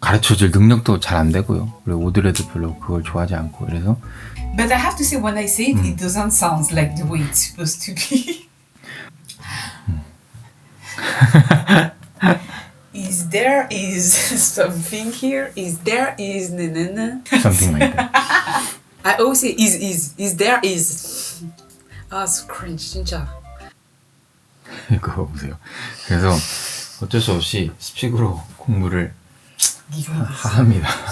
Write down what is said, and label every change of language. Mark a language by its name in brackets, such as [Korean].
[Korean] 가르쳐줄 능력도 잘 안 되고요. 그리고 오드레도 별로 그걸 좋아하지 않고 그래서. [English] But I have to say, when I say it, it doesn't sound like the way it's supposed to be. Is there something here? Is na. Something like that. I always say is there. So cringe, [Korean] 진짜. 그거 보세요. 그래서 어쩔 수 없이 스픽으로 공부를 합니다.